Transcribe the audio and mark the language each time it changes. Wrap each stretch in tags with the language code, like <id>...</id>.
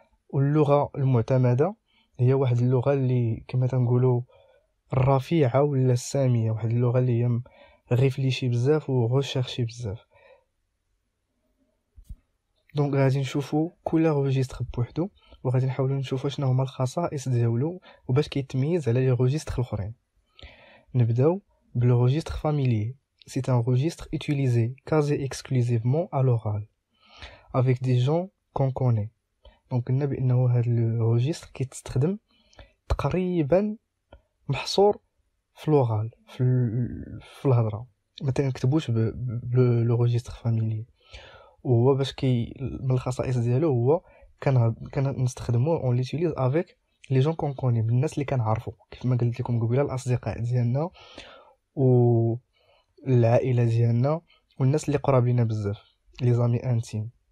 <ar>واللغه المعتمده هي واحد اللغه اللي كما تنقولوا الرفيعه ولا الساميه، واحد اللغه اللي هي ريفليشي بزاف وغوشيرشي بزاف. دونك غادي نشوفوا كل روجيستر بوحدو وغادي نحاولوا نشوفوا شنو هما الخصائص ديالو وباش كيتميز على لي روجيستر الاخرين. نبداو بلو registre familier.</ar> <fr>C'est un registre utilisé quasi exclusivement à l'oral avec des gens qu'on connaît.</fr> <ar>Donc قلنا بانه هذا الروجيستر كيتستخدم تقريبا محصور في لوغال في الهضره، ما تنكتبوش بلو registre familier. وهو باش من الخصائص ديالو هو كنستخدموه</ar> <fr>اون ليتيليز افيك لي جون كون كوني،</fr> <ar>بالناس اللي كنعرفو كيف ما قلت لكم قبيله، الاصدقاء ديالنا والعائله ديالنا والناس اللي قراب لينا بزاف،</ar> <fr>لي زامي انتيم.</fr>